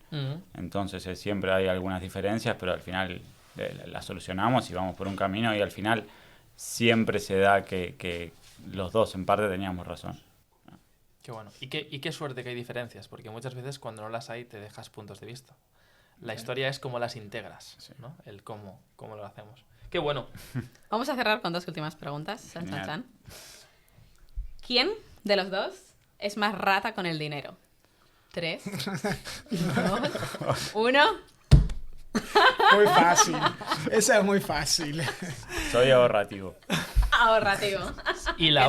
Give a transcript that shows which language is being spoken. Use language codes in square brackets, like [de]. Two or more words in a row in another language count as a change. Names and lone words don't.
[es] Entonces siempre hay algunas diferencias, pero al final las solucionamos y vamos por un camino y al final siempre se da que los dos en parte teníamos razón. Qué bueno. Y qué suerte que hay diferencias, porque muchas veces cuando no las hay te dejas puntos de vista. La historia es cómo las integras, ¿no? El cómo lo hacemos. Qué bueno. Vamos a cerrar con dos últimas preguntas. Chan, chan, Genial. chan. ¿Quién de los dos es más rata con el dinero? 3, 2, 1. Muy fácil. Esa es muy fácil. Soy ahorrativo. Ahorrativo. Y la